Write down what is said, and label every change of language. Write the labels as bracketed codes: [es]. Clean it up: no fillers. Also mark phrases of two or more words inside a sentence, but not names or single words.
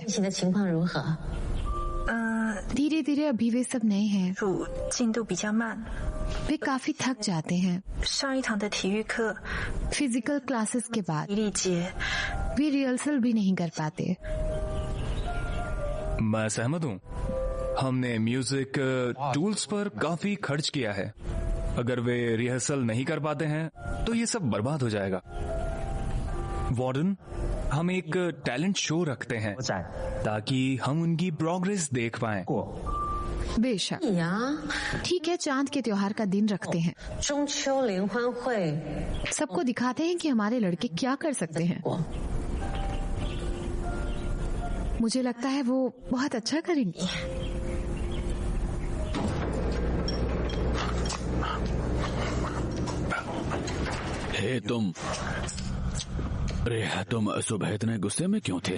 [zh] 现在情况如何？ [hi] धीरे धीरे अभी वे सब नए हैं, [zh] 组进度比较慢， [hi] वे काफी थक जाते हैं। [zh] 上一堂的体育课 [en] physical classes [hi] के बाद [zh] 体力节 [hi] वे रिहर्सल भी नहीं कर पाते। मैं सहमत हूँ। हमने [en] music tools [hi] पर काफी खर्च किया है। अगर वे रिहर्सल नहीं कर पाते हैं तो ये सब बर्बाद हो जाएगा। वार्डन, हम एक [en] talent show [hi] रखते हैं ताकि हम उनकी प्रोग्रेस देख पाएं। बेशक, 呀， ठीक है, चांद के त्योहार का दिन रखते हैं। [zh] 中秋联欢会， [hi] सबको दिखाते हैं कि हमारे लड़के क्या कर सकते हैं। मुझे लगता है वो बहुत अच्छा करेंगे। हे तुम, अरे तुम सुबह इतने गुस्से में क्यों थे?